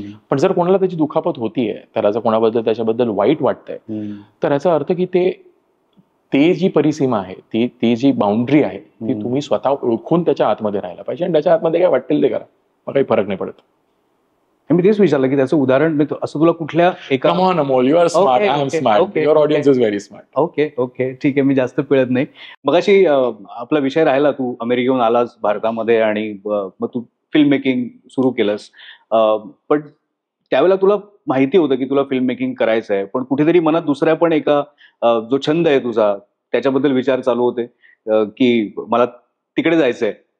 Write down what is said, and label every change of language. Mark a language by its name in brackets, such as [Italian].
[Marathi] पण जर कोणाला त्याची दुखापत होतीये, त्याला जर कोणाबद्दल त्याच्याबद्दल वाईट वाटतंय, तर याचा अर्थ की ते जी परिसीमा आहे, ती जी बाउंड्री आहे, ती तुम्ही स्वतः ओळखून त्याच्या आतमध्ये राहायला पाहिजे आणि त्याच्या आतमध्ये काय वाटेल ते करा, मग काही फरक नाही पडत. मी तेच विचारलं की त्याचं उदाहरण असं तुला कुठल्या एका. [English] Come on, Amol, you are smart, I am smart, your audience is very smart. [Marathi] Okay ठीक आहे, मी जास्त पिळत नाही. मगाशी आपला विषय राहिला, तू अमेरिकेहून आलास भारतामध्ये आणि मग तू फिल्म मेकिंग सुरू केलंस. पण त्यावेळेला तुला माहिती होतं की तुला फिल्म मेकिंग करायचं आहे, पण कुठेतरी मनात दुसऱ्या पण एका जो छंद आहे तुझा त्याच्याबद्दल विचार चालू होते की मला तिकडे जायचंय.